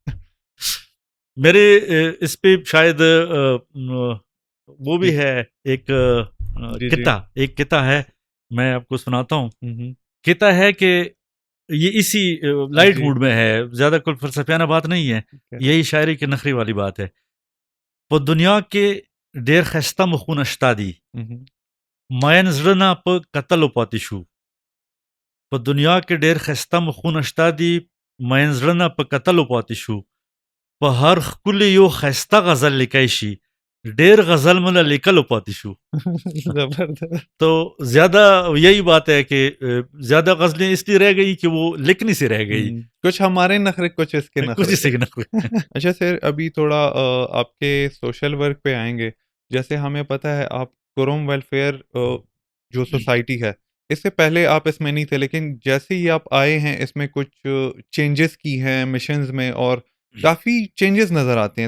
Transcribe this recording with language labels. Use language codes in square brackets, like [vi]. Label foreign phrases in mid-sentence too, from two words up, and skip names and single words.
[ur] میرے اس پہ شاید وہ بھی ہے ایک قطعہ ہے, میں آپ کو سناتا ہوں. قطعہ ہے کہ یہ اسی لائٹ موڈ میں ہے, زیادہ کوئی فلسفیانہ بات نہیں ہے, یہی شاعری کی نخری والی بات ہے. [ps] پا دنیا کے ډیر خسته مخونه شته دي, ماین زړه نه په کتلو پاتې شو. په دنیا کې ډیر خسته مخونه شته دي, ماین زړه نه په کتلو پاتې شو. په هر ښکلي یو خسته غزل لیکای شي, ډیر غزل مله لیکلو پاتې شو. [ur] تو زیادہ یہی بات ہے کہ زیادہ غزلیں اس لیے رہ گئی کہ وہ لکھنے سے رہ گئی. کچھ ہمارے نخرے, کچھ اس کے نخرے. اچھا سر, ابھی تھوڑا آپ کے سوشل ورک پہ آئیں گے. جیسے ہمیں پتہ ہے آپ کروم ویلفیئر جو سوسائٹی ہے, اس سے پہلے آپ اس میں نہیں تھے, لیکن جیسے ہی آپ آئے ہیں اس میں کچھ چینجز کی ہیں مشنز میں, اور کافی چینجز نظر آتے ہیں.